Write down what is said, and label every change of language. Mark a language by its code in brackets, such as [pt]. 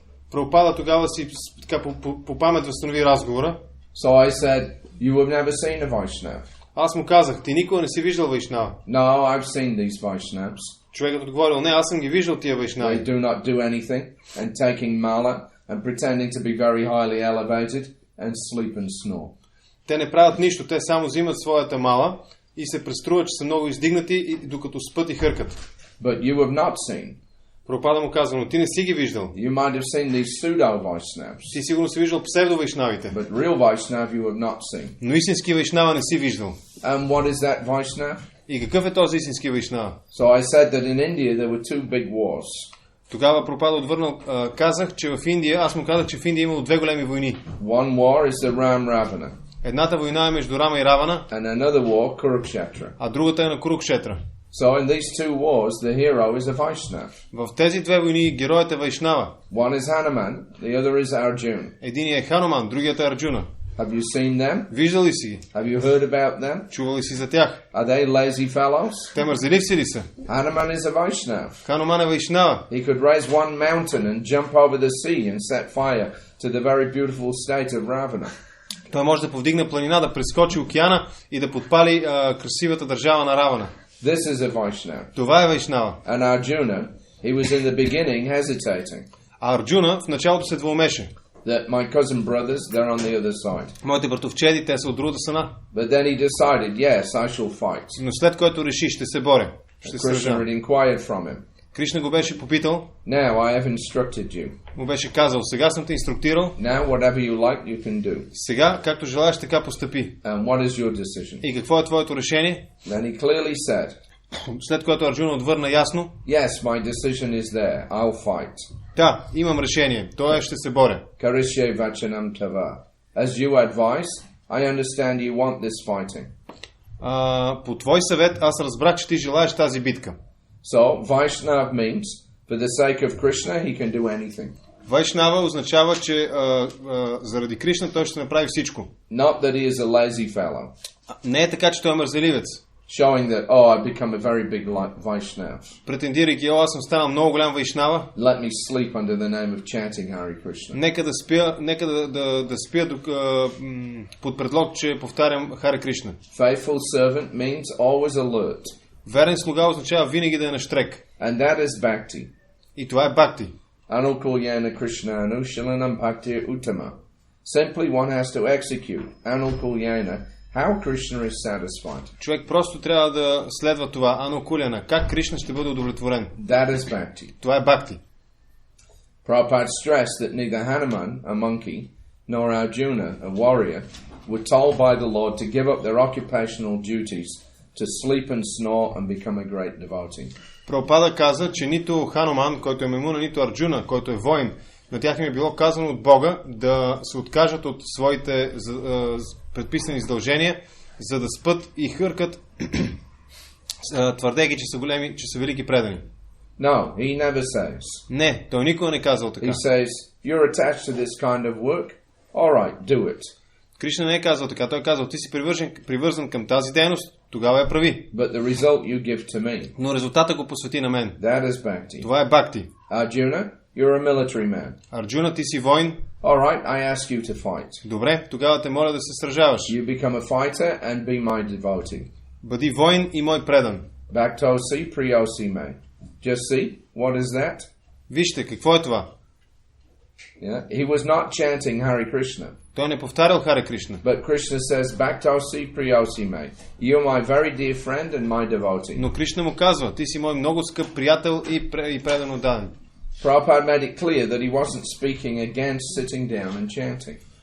[bg] Прабхупада тогава си така по памет възстанови разговора. [en] So I said, you have never seen a Vaishnav. [bg] Аз му казах, ти никога не си виждал вайшнава. [en] No, I've seen these Vaishnavs. [bg] Човекът отговорил, не, аз съм ги виждал тия вайшнави. [en] They do not do anything, and taking mala and pretending to be very highly elevated and sleep and snore. [bg] Те не правят нищо, те само взимат своята мала и се преструват, че са много издигнати, и докато спът и хъркат. [en] But you have not seen. [bg] Прабхупада му казва, но ти не си ги виждал. [en] You might have seen these pseudo Vaishnavs. [bg] Ти сигурно си виждал псевдо-вайшнавите. [en] But real Vaishnav you have not seen. [bg] Но истински вайшнава не си виждал. [en] And what is that Vaishnav? [bg] И какъв е този истински вайшнава? [en] So I said that in India there were two big wars. [bg] Тогава Прабхупада отвърнал, казах, че в Индия, аз му казах, че в Индия имало две големи войни. [en] One war is the Ram-Ravana. [bg] Едната война е между Рама и Равана, [en] and another war, Kurukshetra. [bg] А другата е на Курукшетра. [en] So in these two wars, the hero is a Vaishnav. [bg] В тези две войни героят е Вайшнава. [en] One is Hanuman, the other is Arjuna. [bg] Единият е Хануман, другият е Арджуна. [en] Have you seen them? [bg] Виждал ли си ги? [en] Have you heard about them? [bg] Чувал ли си за тях? [en] Are they lazy fellows? [bg] Те мързеливци ли са? [en] Hanuman is a Vaishnav. [bg] Хануман е Вайшнава. [en] He could raise one mountain and jump over the sea and set fire to the very beautiful state of Ravana. [bg] Той може да повдигне планина, да прескочи океана и да подпали красивата държава на Равана. [en] This is a Vaishnav. [bg] Това е Вайшнава. [en] And Arjuna, he was in the beginning hesitating. [bg] А Арджуна в началото се двоумеше. [en] That my cousin brothers, they're on the other side. [bg] Моите братовчеди, те са от другата страна. [en] But then he decided, yes, I shall fight. [bg] Но след което реши, ще се боря. Ще се [en] Krishna [bg] сража. [en] had inquired from him. [bg] Кришна го беше попитал. [en] Now I have instructed you. [bg] Му беше казал, сега съм те инструктирал. [en] Now whatever you like, you can do. [bg] Сега, както желаеш, така постъпи. [en] And what is your decision? [bg] И какво е твоето решение? [en] Then he clearly said, [bg] След което Арджуна отвърна ясно. [en] yes, my decision is there. I'll fight. [bg] Да, имам решение. Той ще се боря. [sa] Karishe vachanam tava. [en] As you advise, I understand you want this fighting. [bg] По твой съвет аз разбрах, че ти желаеш тази битка. [en] So, Vaishnav means, for the sake of Krishna, he can do anything. [bg] Вайшнава означава, че заради Кришна той ще направи всичко. [en] Not that he is a lazy fellow. [bg] Не е така, че той е мързеливец. [en] Showing that, oh, I've become a very big Vaishnav. [bg] Претендирайки, аз съм станал много голям вайшнава. [en] Let me sleep under the name of chanting Hare Krishna. [bg] Нека да спя под предлог, че повтарям Хари Кришна. [en] Faithful servant means always alert. [bg] Верен слуга означава винаги да е на щрек. [en] And that is bhakti. [bg] И това е бхакти. [sa] Anukulyana Krishna Anushalanam Bhakti Uttama. [en] Simply one has to execute Anukulyana, how Krishna is satisfied. [bg] Човек просто трябва да следва това анукуляна. Как Кришна ще бъде удовлетворен? [en] That is bhakti. [bg] Това е бхакти. [en] Prabhupada stressed that neither Hanuman, a monkey, nor Arjuna, a warrior, were told by the Lord to give up their occupational duties, to sleep and snore and become a great devotee. [bg] Прабхупада каза, че нито Хануман, който е маймуна, нито Арджуна, който е воин, на тях им е било казано от Бога да се откажат от своите предписани задължения, за да спят и хъркат, твърдейки, че са големи, че са велики предани. [en] No, he never says. [bg] Не, той никога не казал така. [en] He says, you're attached to this kind of work. All right, do it. [bg] Кришна не е казал така. Той е казал, ти си привързан към тази дейност, тогава я прави. [en] But the result you give to me. [bg] Но резултата го посвети на мен. [en] That is bhakti. [bg] Това е бхакти. [en] Arjuna, you're a military man. [bg] Арджуна, ти си войн. [en] All right, I ask you to fight. [bg] Добре, тогава те моля да се сражаваш. [en] You become a fighter and be my devotee. [bg] Бъди войн и мой предан. [sa] Bhaktosi priyosi me. [en] Just see, what is that? [bg] Вижте, какво е това? [en] Yeah. He was not chanting Hare Krishna. [bg] Той не повтарял Харе Кришна. [en] But Krishna says, [sa] Bhaktosi priyosi me. [en] You're my very dear friend and my devotee. [bg] Но Кришна му казва, ти си мой много скъп приятел и предан отдаден. [en] Prabhupada made it clear that he wasn't speaking against sitting down and chanting.